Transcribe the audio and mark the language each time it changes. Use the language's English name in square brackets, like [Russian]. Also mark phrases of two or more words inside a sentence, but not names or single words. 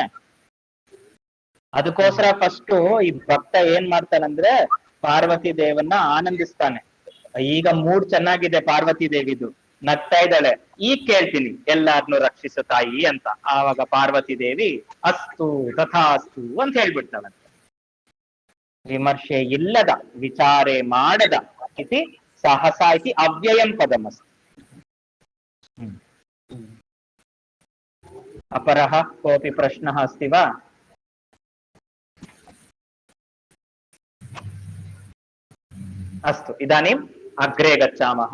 [Kannada] ಅದಕ್ಕೋಸ್ಕರ ಫಸ್ಟ್ ಈ ಭಕ್ತ ಏನ್ ಮಾಡ್ತಾನಂದ್ರೆ ಪಾರ್ವತಿ ದೇವನ್ನ ಆನಂದಿಸ್ತಾನೆ. ಈಗ ಮೂಡ್ ಚೆನ್ನಾಗಿದೆ ಪಾರ್ವತಿ ದೇವಿದು, ನಗ್ತಾ ಇದ್ದಾಳೆ, ಈಗ ಕೇಳ್ತೀನಿ ಎಲ್ಲಾರ್ನು ರಕ್ಷಿಸು ತಾಯಿ ಅಂತ. ಆವಾಗ ಪಾರ್ವತಿ ದೇವಿ [Sanskrit] ಅಸ್ತು ತಥಾಸ್ತು [Kannada] ಅಂತ ಹೇಳ್ಬಿಡ್ತಾಳಂತೆ. ವಿಮರ್ಶೆ ಇಲ್ಲದ ವಿಚಾರೆ ಮಾಡದ [Sanskrit] ಇತಿ ಸಹಸಾ ಇತಿ ಅವ್ಯಯಂ ಪದಮಸ್ತಿ. अपरः कोऽपि प्रश्नः अस्ति वा? अस्तु, इदानीम् अग्रे गच्छामः।